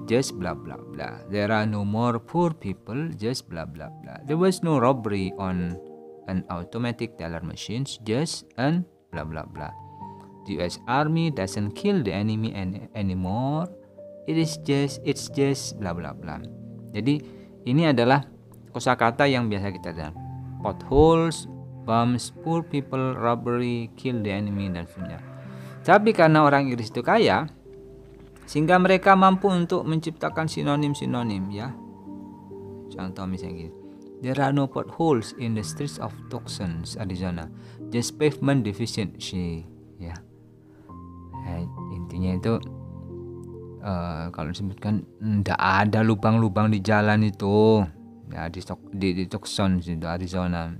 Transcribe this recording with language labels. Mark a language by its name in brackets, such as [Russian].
[English] Just blah blah blah. There are no more poor people. Just blah blah blah. There was no robbery on an automatic teller machines. Just and blah blah blah. The U.S. Army doesn't kill the enemy anymore. It's just bla bla bla. [Indonesian] Jadi ini adalah kosakata yang biasa kita dengar. [English] Potholes, bumps, poor people, robbery, kill the enemy, [Indonesian] dan sebagainya. Tapi karena orang Inggris itu kaya, sehingga mereka mampu untuk menciptakan sinonim-sinonim ya. Contoh misalnya gini. [English] There are no potholes in the streets of Tucson, Arizona. Just pavement deficiency ya. [Indonesian] Intinya itu kalau disebutkan tidak ada lubang-lubang di jalan itu ya, di Tucson itu Arizona.